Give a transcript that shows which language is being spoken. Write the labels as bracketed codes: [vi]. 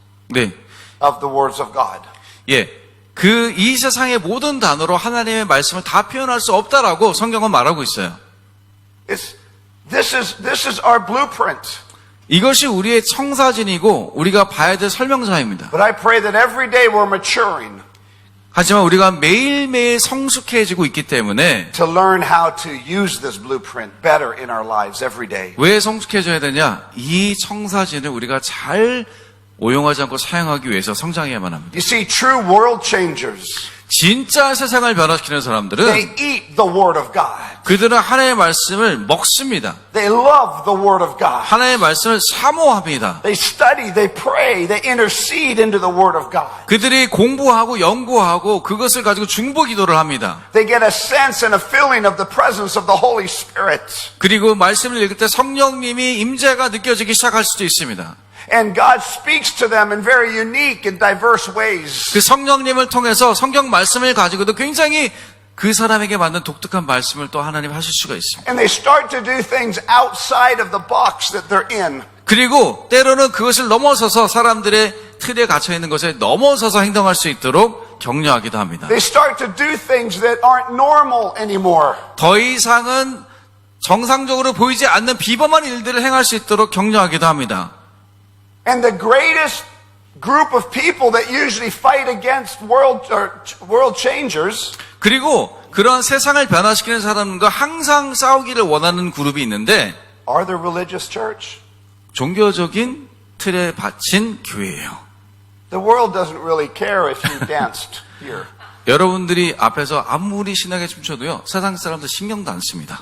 [ko] 네. [en] of the words of God. [ko] 예. 이 세상의 모든 단어로 하나님의 말씀을 다 표현할 수 없다라고 성경은 말하고 있어요. [en] This is our blueprint. [ko] 이것이 우리의 청사진이고 우리가 봐야 될 설명서입니다. [en] But I pray that every day we're maturing [ko] 하지만 우리가 매일매일 성숙해지고 있기 때문에 [en] to learn how to use this blueprint better in our lives every day. [ko] 왜 성숙해져야 되냐? 이 청사진을 우리가 잘 오용하지 않고 사용하기 위해서 성장해야만 합니다. [en] You see, true world changers, [ko] 진짜 세상을 변화시키는 사람들은 [en] they eat the Word of God. [ko] 그들은 하나님의 말씀을 먹습니다. [en] They love the Word of God. [ko] 하나님의 말씀을 사모합니다. [en] They study, they pray, they intercede into the Word of God. [ko] 그들이 공부하고 연구하고 그것을 가지고 중보기도를 합니다. [en] They get a sense and a feeling of the presence of the Holy Spirit. [ko] 그리고 말씀을 읽을 때 성령님이 임재가 느껴지기 시작할 수도 있습니다. [en] And God speaks to them in very unique and diverse ways. [ko] 그 성령님을 통해서 성경 말씀을 가지고도 굉장히 그 사람에게 맞는 독특한 말씀을 또 하나님 하실 수가 있습니다. [en] And they start to do things outside of the box that they're in. [ko] 그리고 때로는 그것을 넘어서서 사람들의 틀에 갇혀 있는 것에 넘어서서 행동할 수 있도록 격려하기도 합니다. [en] They start to do things that aren't normal anymore. [ko] 더 이상은 정상적으로 보이지 않는 비범한 일들을 행할 수 있도록 격려하기도 합니다. [en] And the greatest group of people that usually fight against world changers [ko] 그리고 그런 세상을 변화시키는 사람과 항상 싸우기를 원하는 그룹이 있는데 [en] are the religious church. [ko] 종교적인 틀에 받친 교회예요. [en] The world doesn't really care if you danced here. [ko] 여러분들이 앞에서 아무리 신나게 춤춰도요, 세상 사람들 신경도 안 씁니다.